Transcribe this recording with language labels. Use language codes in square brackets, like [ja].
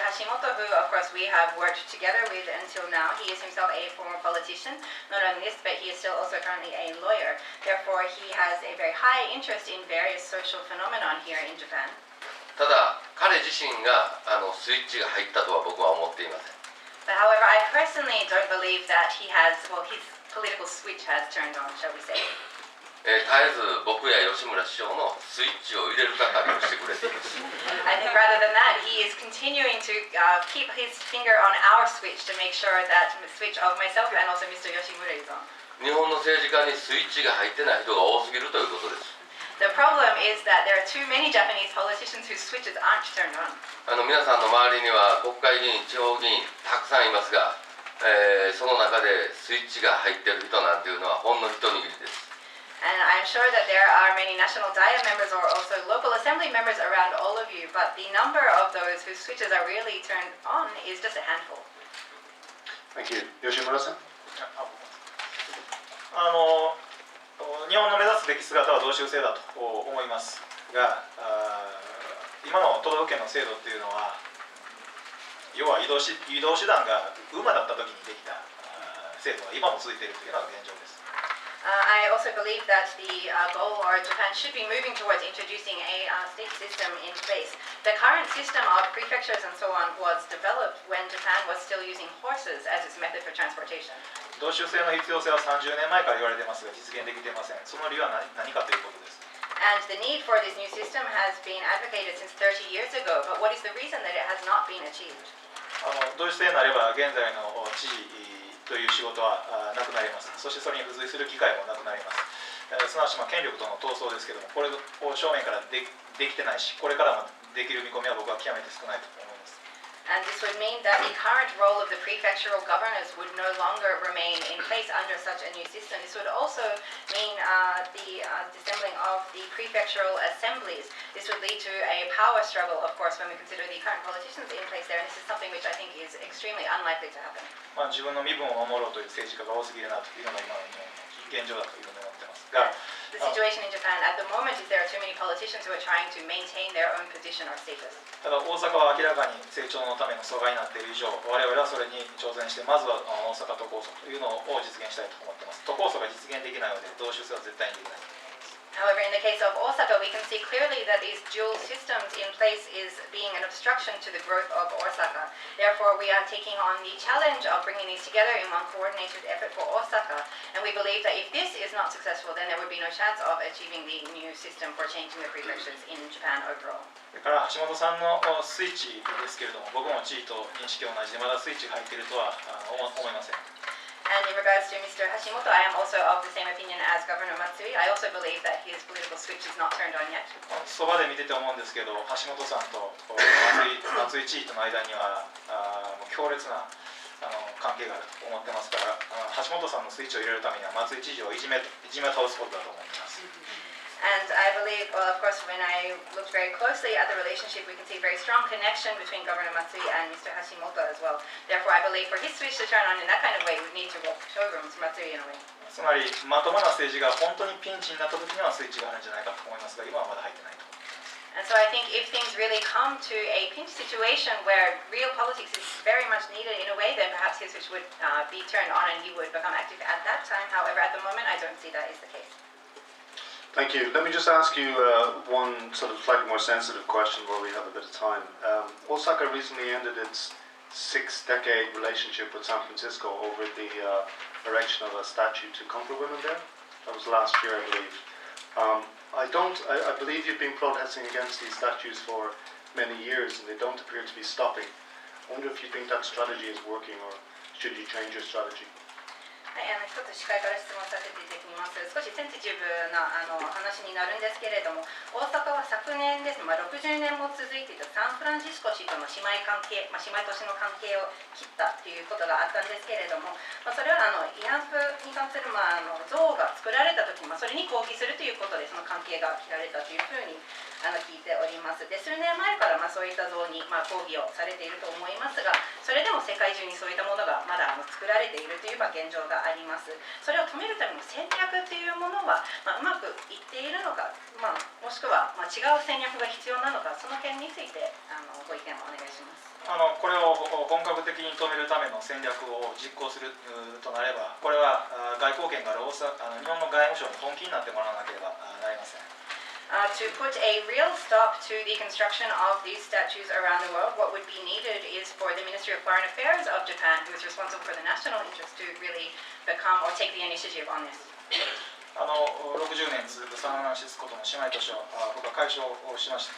[en] Hashimoto, who of course we have worked together with until now, he is himself a former politician. Not only this, but he is still also currently a lawyer. Therefore, he has a very high interest in various social phenomenon here in Japan. [ja] ただ、彼自身がスイッチが入ったとは僕は思っていません。 [en] But however, I personally don't believe that he has, well, his political switch has turned on, shall we say. [ja] 絶えず僕や吉村市長のスイッチを入れる係をしてくれています。 [en] I think rather than that, he is continuing to keep his finger on our switch to make sure that the switch of myself and also Mr. Yoshimura is on. [ja] 日本の政治家にスイッチが入ってない人が多すぎるということです。 [en] The problem is that there are too many Japanese politicians whose switches aren't turned on. [ja] 皆さんの周りには国会議員、地方議員たくさんいますが、その中でスイッチが入っている人なんていうのはほんの一握りです。 [en] And I'm sure that there are many National Diet members or also local assembly members around all of you, but the number of those whose switches are really turned on is just a handful. Thank you. Yoshimura-san? [ja] 日本の目指すべき姿は同州制だと思いますが、今の都道府県の制度っていうのは、要は移動手段が馬だった時にできた制度が今も続いているというのが現状です。 [en] I also believe that the goal or Japan should be moving towards introducing a state system in place. The current system of prefectures and so on was developed when Japan was still using horses as its method for transportation. [ja] 同州制の必要性は30年前から言われていますが実現できていません。その理由は何かということです。 [en] And the need for this new system has been advocated since 30 years ago, but what is the reason that it has not been achieved? [ja] 同州制になれば現在の知事という仕事はなくなります。そしてそれに付随する機会もなくなります。すなわち権力との闘争ですけども、これを正面からできてないし、これからもできる見込みは僕は極めて少ないと思います。 [en] And this would mean that the current role of the prefectural governors would no longer remain in place under such a new system. This would also mean the dissembling of the prefectural assemblies. This would lead to a power struggle, of course, when we consider the current politicians in place there. And this is something which I think is extremely unlikely to happen. [ja] 自分の身分を守ろうという政治家が多すぎるなというのが今の日本の現状だというふうに思ってますが。 [en] The situation in Japan at the moment is there are too many politicians who are trying to maintain their own position or status. [ja] ただ大阪は明らかに成長のための阻害になっている以上、我々はそれに挑戦してまずは大阪都構想というのを実現したいと思っています。都構想が実現できないので同州制は絶対にできない。 [en] However, in the case of Osaka, we can see clearly that these dual systems in place is being an obstruction to the growth of Osaka. Therefore, we are taking on the challenge of bringing these together in one coordinated effort for Osaka. And we believe that if this is not successful, then there would be no chance of achieving the new system for changing the prefectures in Japan overall. [ja] それから橋本さんのスイッチですけれども、僕も地位と認識同じでまだスイッチが入っているとは思いません。 [en] And in regards to Mr. Hashimoto, I am also of the same opinion as Governor Matsui. I also believe that his political switch is not turned on yet. [ja] そばで見てて思うんですけど、橋本さんと松井知事との間には強烈な関係があると思ってますから、橋本さんのスイッチを入れるためには松井知事をいじめ倒すことだと思います。 [en] And I believe, well, of course, when I looked very closely at the relationship, we can see a very strong connection between Governor Matsui and Mr. Hashimoto as well. Therefore, I believe for his switch to turn on in that kind of way, we need to walk showrooms Matsui in a way. [ja] つまりまともな政治が本当にピンチになった時にはスイッチがあるんじゃないかと思いますが、今はまだ入ってないと。 [en] And so I think if things really come to a pinch situation where real politics is very much needed in a way, then perhaps his switch would be turned on and he would become active at that time. However, at the moment, I don't see that is the case. Thank you. Let me just ask you one sort of slightly more sensitive question while we have a bit of time. Osaka recently ended its 6-decade relationship with San Francisco over the erection of a statue to comfort women there. That was last year, I believe. I believe you've been protesting against these statues for many years and they don't appear to be stopping. I wonder if you think that strategy is working or should you change your strategy? [ja] はい、一つ司会から質問させていただきます。少しセンシティブな話になるんですけれども、大阪は昨年ですね、60年も続いていたサンフランシスコ市との姉妹関係、姉妹都市の関係を切ったということがあったんですけれども、それは慰安婦に関する像が作られたときに、それに抗議するということでその関係が切られたというふうに聞いております。で、数年前からそういった像に抗議をされていると思いますが、それでも世界中にそういったものがまだ作られているという現状があります。それを止めるための戦略というものは、うまくいっているのか、もしくは違う戦略が必要なのか、その件についてご意見をお願いします。これを本格的に止めるための戦略を実行するとなれば、これは外交権がある日本の外務省に本気になってもらわなければなりません。 [en] To put a real stop to the construction of these statues around the world, what would be needed is for the Ministry of Foreign Affairs of Japan, who is responsible for the national interest, to really become or take the initiative on this. [ja] 60年続くサンフランシスコとの姉妹都市を僕は解消をしました。